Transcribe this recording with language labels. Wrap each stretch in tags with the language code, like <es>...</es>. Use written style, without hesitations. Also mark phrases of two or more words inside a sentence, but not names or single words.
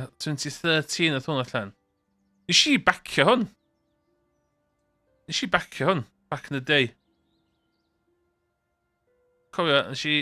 <cy>2013 oedd hwn allan. Nes i bacio hwn.</cy> <en>Back in the day.</en> <cy>Cofio, nes i...</cy>